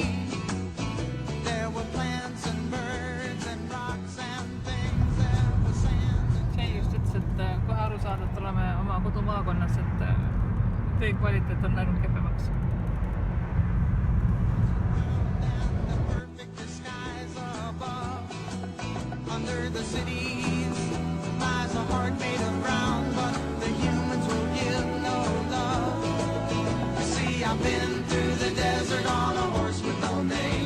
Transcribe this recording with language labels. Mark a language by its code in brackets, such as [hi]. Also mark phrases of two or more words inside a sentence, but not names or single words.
[en] There were plants and birds and rocks and things. There was sand and [et] see just ütles, et kohe aru saada, et oleme oma kodumaakonnas, et tee kvaliteet on läinud kehvemaks. [en] the perfect skies above. Under the cities lies a heart made of brown, but the humans will give no love. You see, I've been through the desert on a horse with no name.